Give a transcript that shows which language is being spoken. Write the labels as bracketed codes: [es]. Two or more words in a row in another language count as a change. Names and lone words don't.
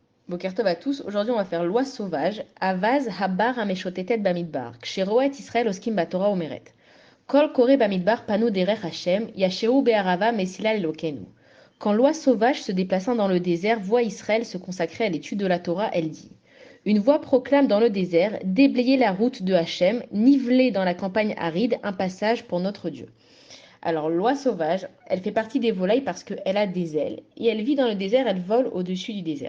[he] בוקר טוב [fr] à tous. Aujourd'hui, on va faire loi sauvage. [he] אווז הבר המשוטטת במדבר. כשרואה ישראל עוסקים בתורה אומרת. קול קורא במדבר פנו דרך השם. ישרו בערבה מסילה אלוקינו. [fr] Quand loi sauvage se déplaçant dans le désert voit Israël se consacrer à l'étude de la Torah, elle dit: Une voix proclame dans le désert: Déblayez la route de Hachem, nivelez dans la campagne aride un passage pour notre Dieu. Alors, l'oie sauvage, elle fait partie des volailles parce qu'elle a des ailes et elle vit dans le désert, elle vole au-dessus du désert.